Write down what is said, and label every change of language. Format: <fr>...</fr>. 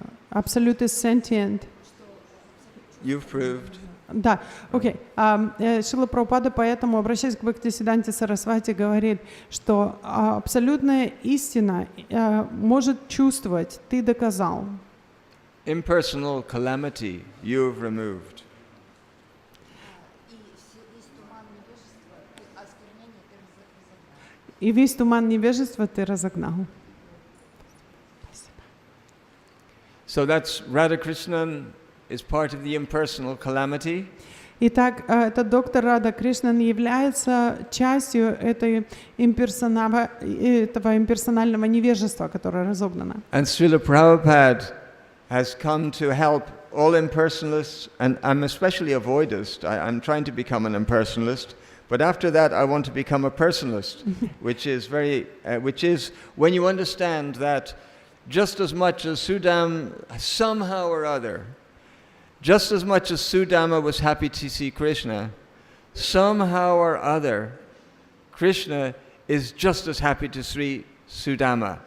<en>Absolute is sentient. You've proved.</en> <ru>Да, окей. Шрила Прабхупада поэтому, обращаясь к Бхактисиданте Сарасвати, говорит, что абсолютная истина может чувствовать, ты доказал.</ru> <en>Impersonal calamity you've removed.</en> <ru>И весь туман невежества ты разогнал.</ru> <en>So that's Radha Krishnan is part of the impersonal calamity.</en> <ru>Итак, этот доктор Рада Кришнан является частью этого имперсонального невежества, которое разогнано.</ru> <en>And Srila Prabhupada has come to help all impersonalists, and I'm especially a voidist. I'm trying to become an impersonalist, but after that I want to become a personalist, which is when you understand that just as much as Sudam somehow or other, just as much as Sudama was happy to see Krishna, somehow or other, Krishna is just as happy to see Sudama.</en>